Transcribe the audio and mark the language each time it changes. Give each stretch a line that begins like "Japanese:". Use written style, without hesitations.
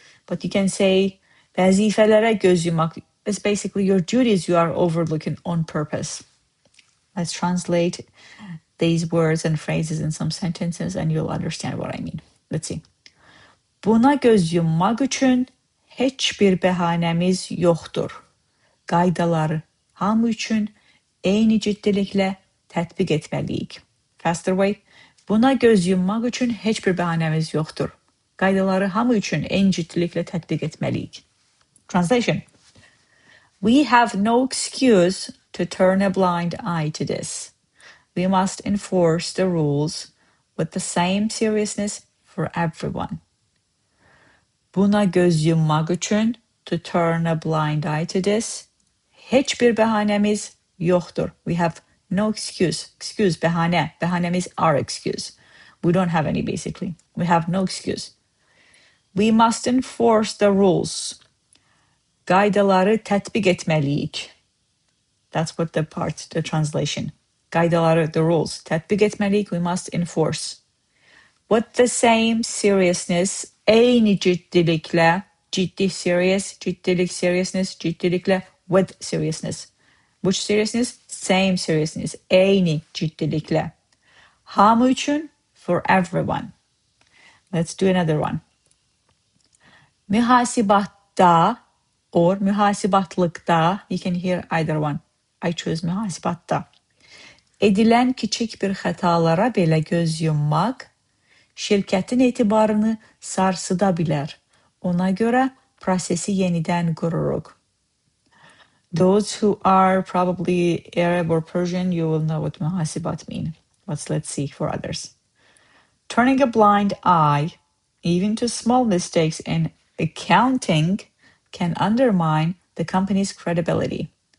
English: But you can say
Azerbaijani: vəzifələrə göz yummaq.
English: It's basically your duties you are overlooking on purpose. Let's translate these words and phrases in some sentences and you'll understand what I mean. Let's see.
Azerbaijani: Buna göz yummaq üçün heç bir bəhanəmiz yoxdur. Qaydaları hamı üçün eyni ciddiliklə tətbiq etməliyik.
English: Faster way.
Azerbaijani: Buna göz yummaq üçün heç bir bəhanəmiz yoxdur. Qaydaları hamı üçün eyni ciddiliklə tətbiq etməliyik.
English: Translation. We have no excuse to turn a blind eye to this. We must enforce the rules with the same seriousness for everyone.
Azerbaijani: Buna göz yummaq üçün,
English: to turn a blind eye to this,
Azerbaijani: heç bir bəhanəmiz yoxdur.
English: We have no excuse. Excuse, bəhanə. Bəhanəmiz our excuse. We don't have any, basically. We have no excuse. We must enforce the rules.
Azerbaijani: Qaydaları tətbiq etməliyik.
English: That's what the translation. Qaydaları, the rules.
Azerbaijani: Tətbiq etməliyik,
English: we must enforce. With the same seriousness,
Azerbaijani: eyni ciddiliklə,
English: ciddi, serious, ciddilik, seriousness, ciddiliklə, with seriousness. Which seriousness? Same seriousness,
Azerbaijani: eyni ciddiliklə. Hamı üçün,
English: for everyone. Let's do another one. Mühasibatda or mühasibatlıqda, you can hear either one. I choose mühasibatda.
Azerbaijani: Edilən kiçik bir xətalara belə göz yummaq, şirkətin etibarını sarsıda bilər. Ona görə prosesi yenidən qururuq.
English: Those who are probably Arab or Persian, you will know what mühasibat mean. But let's see for others. Turning a blind eye, even to small mistakes in accounting, can undermine the company's credibility.